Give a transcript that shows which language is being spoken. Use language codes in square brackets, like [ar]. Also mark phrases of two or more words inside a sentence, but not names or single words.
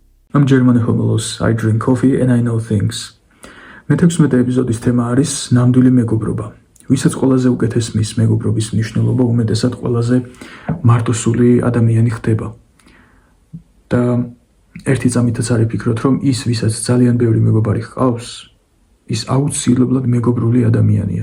[en] I'm German homolos, I drink coffee and I know things. [ka] მე-16 ეპიზოდის თემა არის ნამდვილი მეგობრობა. ვისაც ყველაზე უკეთესმის მეგობრობის მნიშვნელობა უმეტესად ყველაზე მარტოსული ადამიანი ხდება. და ერთი წამითაც არის ფიქრობთ, რომ ის, ვისაც ძალიან ბევრი მეგობარი ჰყავს, ის აუცილებლად მეგობრული ადამიანია.